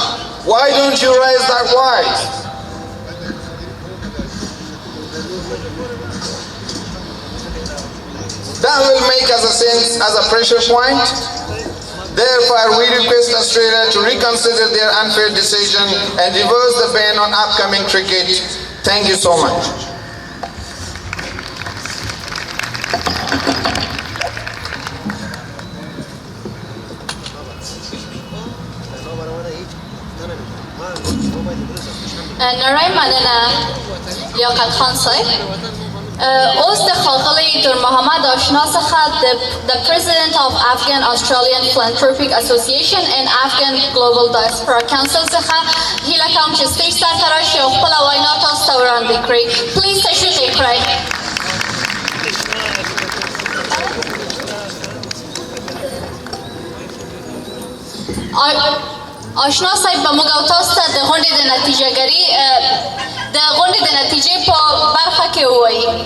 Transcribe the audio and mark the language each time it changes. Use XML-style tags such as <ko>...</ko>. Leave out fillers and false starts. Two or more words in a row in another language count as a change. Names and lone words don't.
<en>Why don't you raise that voice? That will make us as a pressure point. Therefore, we request Australia to reconsider their unfair decision and reverse the ban on upcoming cricket. Thank you so much.</en> <ps>نړۍ مننه لیاقت خان صاحب. اوس د ښاغلي دور محمد آشنا څخه د</ps> <en>President of Afghan Australian Philanthropic Association and Afghan Global Diaspora Council</en> <ps>څخه هیله کوم چې سټیج ته راشي او خپله وینا تاسو ته وړاندې کړي. پلیز تشریف یې کړئ. آشنا صاحب به موږ او تاسو ته د غونډې د نتیجهګرۍ د غونډې د نتیجې په برخه کې ووایي.</ps>